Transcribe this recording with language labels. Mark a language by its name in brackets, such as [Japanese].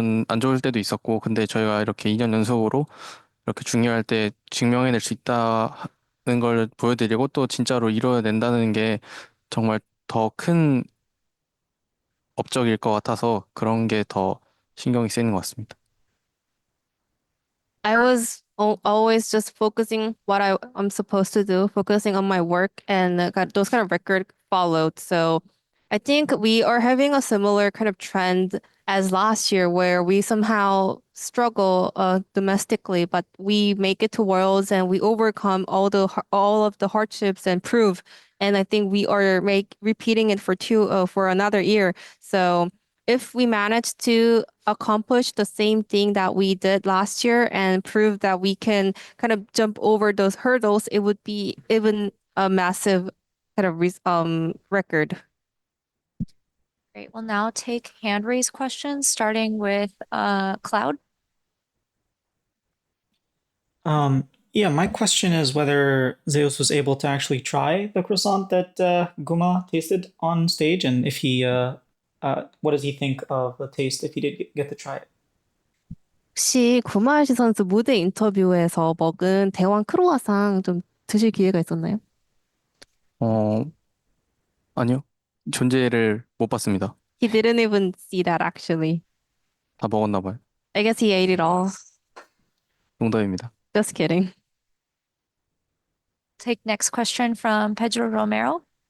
[Korean] 안 좋을 때도 있었고 근데 저희가 이렇게 2년 연속으로 이렇게 중요할 때 증명해낼 수 있다는 걸 보여드리고 또 진짜로 이뤄낸다는 게 정말 더 큰 업적일 것 같아서 그런 게 더 신경이 쓰이는 것 같습니다. [English] I was always just focusing what I'm supposed to do, focusing on my work, and those kind of record followed. So I think we are having a similar kind of trend as last year, where we somehow struggle domestically, but we make it to Worlds and we overcome all of the hardships and prove. And I think we are repeating it for another year. So if we manage to accomplish the same thing that we did last year and prove that we can kind of jump over those hurdles, it would be even a massive kind of record. Great. We'll now take hand raise questions, starting with Cloud. Yeah, my question is whether Zeus was able to actually try the croissant that Guma tasted on stage, and if what does he think of the taste if he did get to try it? [Korean] 혹시 구마유시 선수 무대 인터뷰에서 먹은 대왕 크로와상 좀 드실 기회가 있었나요? 어, 아니요. 존재를 못 봤습니다. [English] He didn't even see that actually. [Korean] 다 먹었나 봐요. [English] I guess he ate it all. [Korean] 농담입니다. [English] Just kidding. Take next question from Pedro Romero.